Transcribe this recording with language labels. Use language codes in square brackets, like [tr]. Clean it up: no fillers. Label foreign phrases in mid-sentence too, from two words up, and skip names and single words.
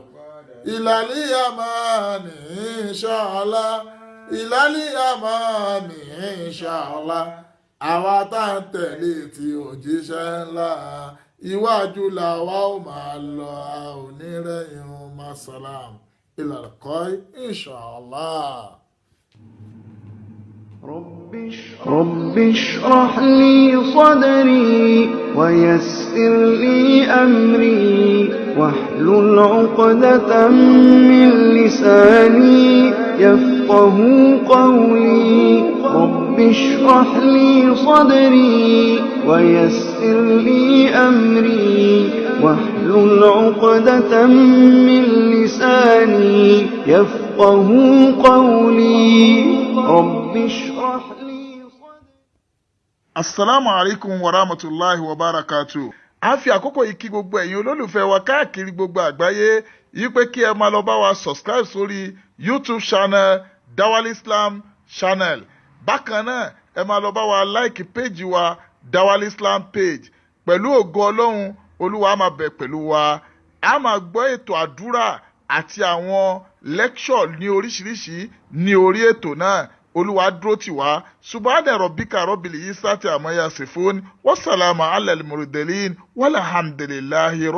[yo] ìlàlí àmàní inshallah ìlàlí àmàní inshallah àwa tá ń tẹ̀lé tí òjíṣẹ́ ńlá iwájú làwa ó máa lọ a ò ní rẹ̀yìn masalam ìlàkọ́ inshallah. [ar] رب اشرح لي صدري ويسر لي أمري واحلل عقدة من لساني يفقه قولي رب اشرح لي صدري ويسر لي أمري واحلل عقدة من لساني يفقه قولي رب اشرح لي صدري. السلام عليكم ورحمة الله وبركاته. [yo] A fi àkókò yìí kí gbogbo ẹ̀yin olólùfẹ́ wa káàkiri gbogbo àgbáyé yìí pé kí ẹ máa lọ bá wa subscribe sórí YouTube channel Dawal Islam channel. Bákan náà ẹ máa lọ bá wa [en] like page [yo] wa Dawal Islam page. Pẹ̀lú ògo Ọlọ́run Olúwa máa bẹ̀ pẹ̀lú wa. A máa gbọ́ ètò àdúrà àti àwọn lecture ní oríṣiríṣi ní orí ètò náà. Olúwa dúró tì wá. [ar] سبحان ربك رب العزة عما يصفون. وسلام على المرسلين. Walhamdulillahi.